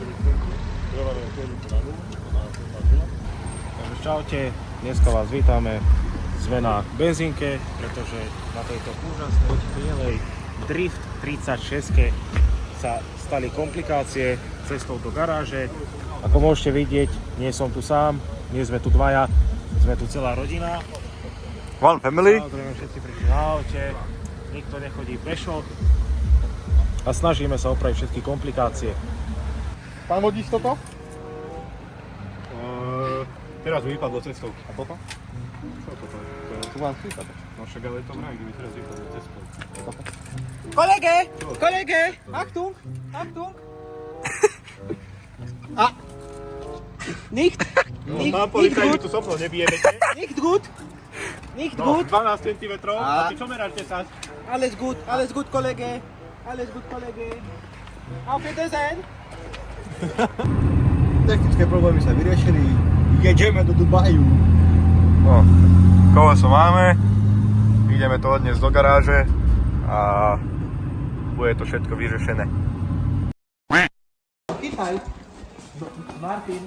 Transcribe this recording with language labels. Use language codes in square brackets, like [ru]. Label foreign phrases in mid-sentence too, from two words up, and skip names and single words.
[sk] Takže čaute, dneska vás vítame. Sme na benzínke, pretože na tejto úžasnej bielej Drift 36 sa stali komplikácie cestou do garáže. Ako môžete vidieť, nie som tu sám, nie sme tu dvaja, sme tu celá rodina. [en] One family. [sk] Samozrejme všetci prišli na aute, nikto nechodí pešo a snažíme sa opraviť všetky komplikácie. Pán vodíš toto? Teraz mi vypadlo cestou. A toto? Čo toto? Tu mám skýtať. No však ale to vraj, kdyby teraz vypadlo cestou. [de] Kollege, Achtung, Achtung. Nicht? [sk] Pán policajt, tu soplo nebijeme. [de] Nicht gut. Nicht No, gut. [sk] 12 cm. A ty čo meráš 10? [de] Alles gut, Kollege. Alles gut, Kollege. Auf Wiedersehen. [sk] Technické problémy sa vyriešili. [cs] Jedeme do Dubaju. [sk] No, koleso máme. Ideme to odniesť do garáže a bude to všetko vyřešené. Chytaj. Martin.